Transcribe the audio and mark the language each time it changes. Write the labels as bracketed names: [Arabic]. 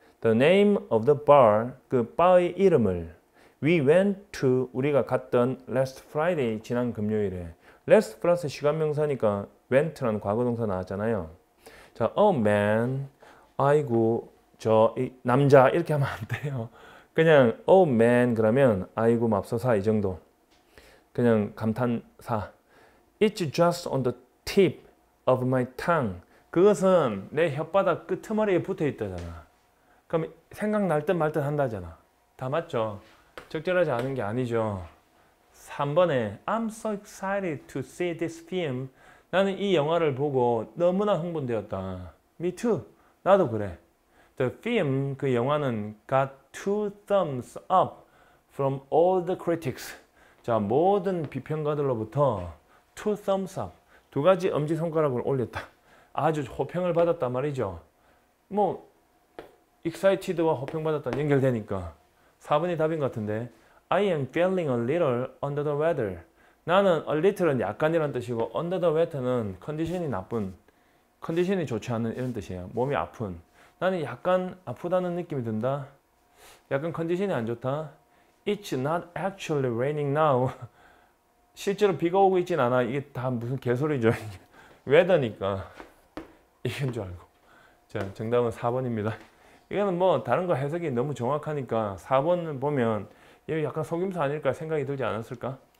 [English] The name of the bar, [Korean] 그 바의 이름을 [English] We went to, [Korean] 우리가 갔던 [English] last Friday, [Korean] 지난 금요일에 last 플러스 시간명사니까 went라는 과거동사 나왔잖아요. 자, [English] oh man, [Korean] 아이고 저 남자 이렇게 하면 안 돼요. 그냥 oh man 그러면 아이고 맙소사 이 정도. 그냥 감탄사. [English] It's just on the tip of my tongue. [Korean] 그것은 내 혓바닥 끄트머리에 붙어 있다잖아. 그럼 생각날 듯 말 듯 한다잖아. 다 맞죠? 적절하지 않은 게 아니죠. 3번에 [English] I'm so excited to see this film. [Korean] 나는 이 영화를 보고 너무나 흥분되었다. [English] Me too. [Korean] 나도 그래. [English] The film, [Korean] 그 영화는 [English] got 2 thumbs up from all the critics. [Korean] 자, 모든 비평가들로부터 [English] 2 thumbs up. [Korean] 2가지 엄지손가락을 올렸다. 아주 호평을 받았단 말이죠. 뭐 excited와 호평받았다 연결되니까 4번이 답인 것 같은데 [English] I am feeling a little under the weather. [Korean] 나는 a little은 약간이란 뜻이고 under the weather는 컨디션이 나쁜, 컨디션이 좋지 않은 이런 뜻이에요. 몸이 아픈. 나는 약간 아프다는 느낌이 든다. 약간 컨디션이 안 좋다. [English] It's not actually raining now. [Korean] 실제로 비가 오고 있진 않아. 이게 다 무슨 개소리죠. weather니까 이건 줄 알고. 자, 정답은 4번입니다. 이거는 뭐 다른 거 해석이 너무 정확하니까 4번을 보면 이거 약간 속임수 아닐까 생각이 들지 않았을까?